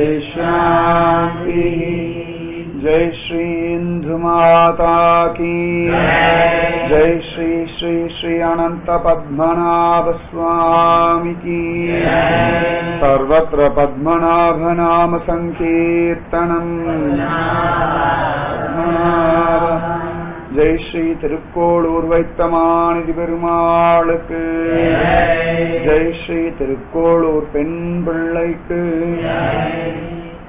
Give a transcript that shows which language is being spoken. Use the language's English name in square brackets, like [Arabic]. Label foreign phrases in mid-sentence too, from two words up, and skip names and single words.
[Hindi] शांति जय श्री इंदु माता की जय श्री श्री श्री अनंत पद्मनाभ स्वामी की सर्वत्र पद्मनाभ नाम संकीर्तनम जय श्री तिरुक्कोडूर [Tamil] வைத்தமாநிதி பெருமாளுக்கு [Hindi] जय श्री तिरुक्कोडूर [Tamil] பெண் பிள்ளைக்கு